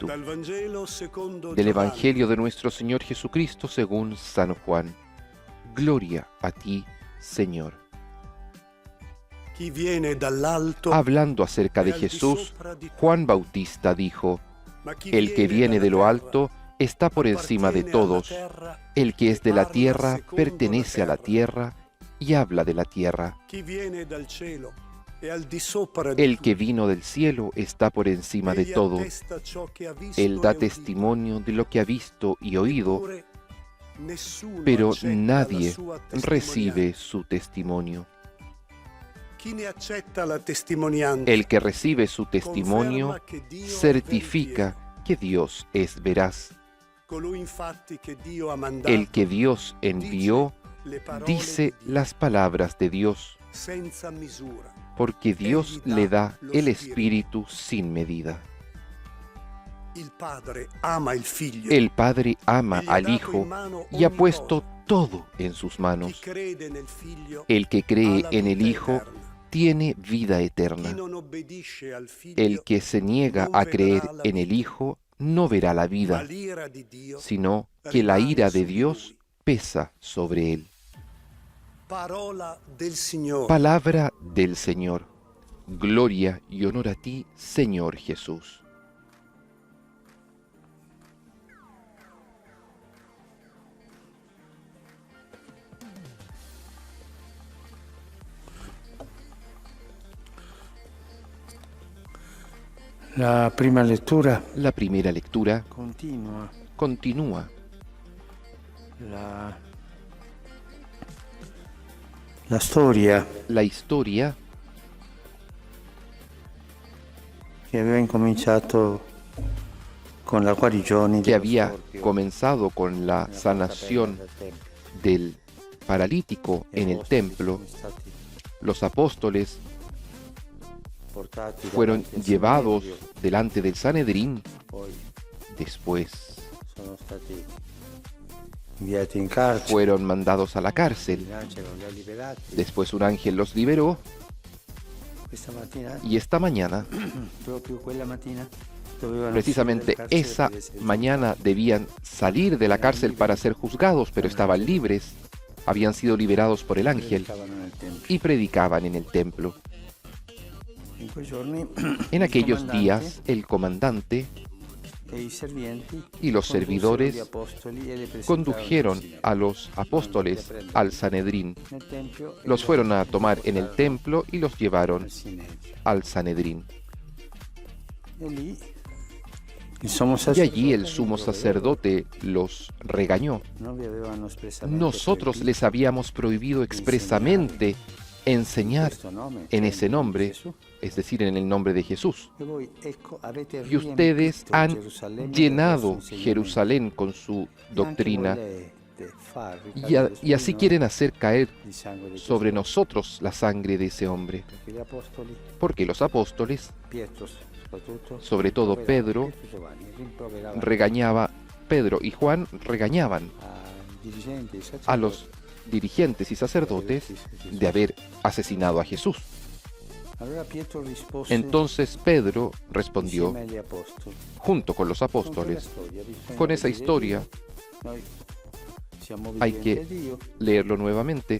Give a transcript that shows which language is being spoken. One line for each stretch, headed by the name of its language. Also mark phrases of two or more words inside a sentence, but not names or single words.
Italian: Dal Vangelo secondo Del Giovanni.
Spanish: Evangelio de nuestro Señor Jesucristo según San Juan. Gloria a ti, Señor.
Italian: Chi viene dall'alto,
Spanish: Hablando acerca de Jesús, Juan Bautista dijo: El que viene de lo alto está por encima de todos. El que es de la tierra pertenece a la tierra y habla de la tierra.
Italian: chi viene dal cielo e al di sopra di
Spanish: El que vino del cielo está por encima de
Italian: Egli
Spanish: todos.
Italian: attesta ciò che ha visto
Spanish: Él da
Italian: e udito.
Spanish: testimonio de lo que ha visto y oído,
Italian: Eppure, nessuno
Spanish: pero
Italian: accetta
Spanish: nadie
Italian: la sua
Spanish: recibe su testimonio.
Italian: Chi ne accetta la testimonianza
Spanish: El que recibe su testimonio
Italian: conferma che Dio è
Spanish: certifica
Italian: veritiero.
Spanish: que Dios es veraz.
Italian: Colui infatti che Dio ha mandato
Spanish: El que Dios envió
Italian: le parole
Spanish: dice
Italian: di Dio
Spanish: las palabras de Dios,
Italian: senza misura.
Spanish: porque Dios le da el Espíritu sin medida.
Italian: Il Padre ama il Figlio.
Spanish: El Padre ama
Italian: e gli ha
Spanish: al
Italian: dato
Spanish: Hijo
Italian: in mano
Spanish: y ha
Italian: ogni
Spanish: puesto
Italian: cosa.
Spanish: todo en sus
Italian: Chi
Spanish: manos.
Italian: crede nel Figlio
Spanish: El que
Italian: ha
Spanish: cree
Italian: la
Spanish: en el
Italian: vita
Spanish: Hijo
Italian: eterna.
Spanish: tiene vida
Italian: Chi
Spanish: eterna.
Italian: non obbedisce al Figlio
Spanish: El que se niega
Italian: non
Spanish: a
Italian: vedrà
Spanish: creer
Italian: la
Spanish: en el
Italian: vita,
Spanish: Hijo no verá la
Italian: ma
Spanish: vida,
Italian: l'ira di Dio
Spanish: sino que la
Italian: rimane
Spanish: ira
Italian: su
Spanish: de
Italian: di
Spanish: Dios
Italian: lui.
Spanish: pesa sobre él.
Italian: Parola del Signore.
Spanish: Palabra del Señor. Gloria y honor a ti, Señor Jesús.
Italian: La prima lettura
Spanish: La primera lectura
Italian: continua
Spanish: continúa.
Italian: la storia
Spanish: La historia
Italian: che aveva incominciato con la guarigione
Spanish: que había comenzado con la sanación del paralítico en el templo. Los apóstoles fueron llevados delante del Sanedrín, después
Italian: sono stati inviati in carcere,
Spanish: fueron mandados a la cárcel,
Italian: l'angelo li ha liberati.
Spanish: después un ángel los liberó
Italian: Questa mattina,
Spanish: y esta mañana,
Italian: proprio quella mattina, dovevano
Spanish: precisamente
Italian: uscire dal carcere
Spanish: esa
Italian: per essere
Spanish: mañana debían salir de la cárcel para ser juzgados, pero estaban libres, habían sido liberados por el ángel
Italian: predicavano nel tempio.
Spanish: y predicaban en el templo.
Italian: In quei giorni,
Spanish: En
Italian: il
Spanish: aquellos
Italian: comandante
Spanish: días, el comandante
Italian: e i serventi
Spanish: y los
Italian: condussero
Spanish: servidores
Italian: gli apostoli e li presentarono
Spanish: condujeron
Italian: al Sinedrio.
Spanish: a los apóstoles al Sanedrín.
Italian: Nel tempio e
Spanish: Los
Italian: li
Spanish: fueron a tomar en el
Italian: portarono
Spanish: templo y los llevaron
Italian: al Sinedrio.
Spanish: al Sanedrín.
Italian: E lì il sommo
Spanish: Y
Italian: sacerdote
Spanish: allí el sumo sacerdote los regañó.
Italian: non vi avevano espressamente
Spanish: Nosotros
Italian: proibito
Spanish: les habíamos prohibido expresamente enseñar
Italian: questo nome,
Spanish: en
Italian: cioè
Spanish: ese
Italian: in
Spanish: nombre,
Italian: Gesù.
Spanish: es decir, en el nombre de Jesús.
Italian: E voi, ecco, avete
Spanish: Y ustedes
Italian: riempito
Spanish: han
Italian: Gerusalemme
Spanish: llenado
Italian: del vostro insegnamento.
Spanish: Jerusalén con su
Italian: E anche
Spanish: doctrina
Italian: volete far
Spanish: y
Italian: ricadere su
Spanish: y así
Italian: di noi
Spanish: quieren hacer caer
Italian: il sangue di
Spanish: sobre
Italian: questo
Spanish: nosotros la sangre de ese hombre.
Italian: uomo. Perché gli apostoli,
Spanish: Porque los apóstoles,
Italian: Pietro soprattutto,
Spanish: sobre todo
Italian: rimproveravano,
Spanish: Pedro,
Italian: Pietro e Giovanni, rimproveravano
Spanish: regañaba Pedro y Juan regañaban a los dirigentes y sacerdotes de haber asesinado a Jesús. Entonces Pedro respondió, junto con los apóstoles, con esa historia hay que leerlo nuevamente.